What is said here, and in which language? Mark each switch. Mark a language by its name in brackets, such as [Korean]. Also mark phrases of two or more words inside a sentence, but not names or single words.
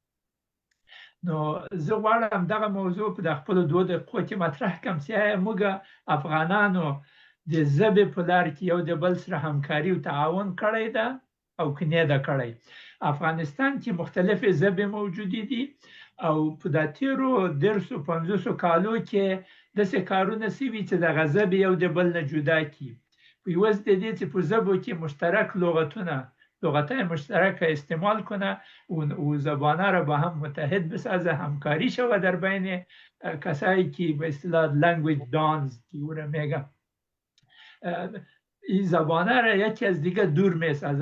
[Pashto] نو زه غواړم دغه موضوع په د خپلو 2 دقیقو کې مطرح کړم چې آیا موږ افغانانو د ژبې په لار کې یو د بل سره همکاري او تعاون کړی ده او که نه ده کړی. افغانستان کې مختلفې ژبې موجودې دي او په دا تیرو 150 کالو کې داسې کارونه شوي چې دغه ژبې یو د بل نه جدا کړي. په عوض د دې چې په ژبو کې مشترک لغتای [Persian] مشترک استعمال کنه و زبانه را با هم متحد بسازه، همکاری شود در بین کسایی که به اصطلاح [English] language dons [Persian] که او را میگه، این زبانه را یکی از دیگه دور میسازه.